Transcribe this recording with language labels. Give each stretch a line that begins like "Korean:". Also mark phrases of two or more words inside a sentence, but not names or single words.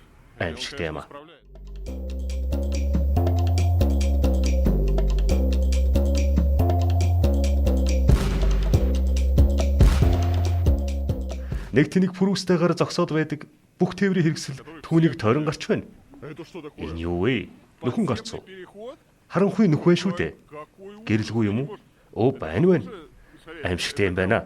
Mongolian: Аимшигтай юм аа.
Russian: справляется.
Mongolian: Нэг тэнэг пүрүүстэйгээр зогсоод байдаг бүх тээврийн хэрэгсэл түүнийг тойрон гарч байна.
Russian: Это что такое?
Mongolian: Энэ юу вэ? Нөхөн гарц уу?
Russian: Переход?
Mongolian: Харанхуй нөх байна шүү дээ.
Russian: Какой ужас.
Mongolian: Гэрэлгүй юм уу? Өө байна байна. Аимшигтай юм байна.